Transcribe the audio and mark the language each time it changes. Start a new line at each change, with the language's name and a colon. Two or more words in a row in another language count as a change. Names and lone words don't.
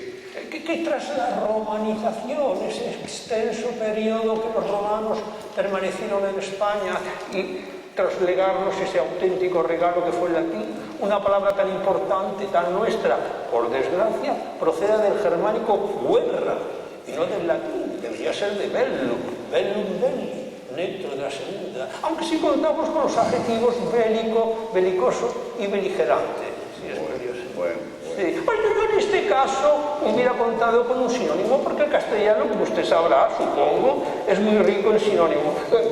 Spanish: Que tras la romanización, ese extenso periodo que los romanos permanecieron en España y tras legarnos ese auténtico regalo que fue el latín, una palabra tan importante, tan nuestra, por desgracia, proceda del germánico guerra y no del latín, debería ser de
Latin: bellum, bellum belli,
Spanish: neutro de la segunda, aunque sí contamos con los adjetivos bélico, belicoso y beligerante. Sí, es curioso. Bueno. Sí. Pues yo en este caso hubiera contado con un sinónimo, porque el castellano, como usted sabrá, supongo, es muy rico en sinónimos.